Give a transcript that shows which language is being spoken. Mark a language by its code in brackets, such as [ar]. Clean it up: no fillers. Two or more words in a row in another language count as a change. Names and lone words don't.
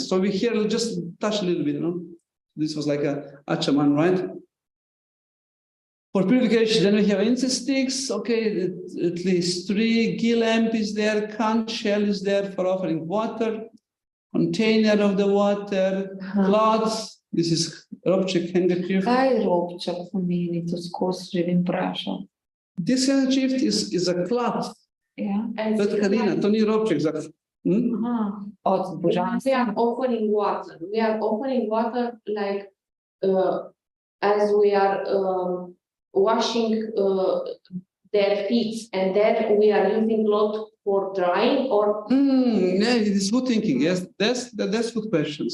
[en] So we here just touch a little bit, you know. This was like a Achaman, right? For purification, then we have incense sticks. Okay, at least 3. Ghee lamp is there. Conch shell is there for offering water. Container of the water. Cloths. This is ropček handkerchief. [sl] Kaj ropček pomeni? To skozi živim vprašal. [en] This handkerchief is a cloth. [sl] Ja. But Karina, to ni ropček za. Od božanstva. [en] We are offering water. We are offering water like as we are washing their feet, and then we are using cloth for drying, or Yeah, it is good thinking. Yes, that's good questions.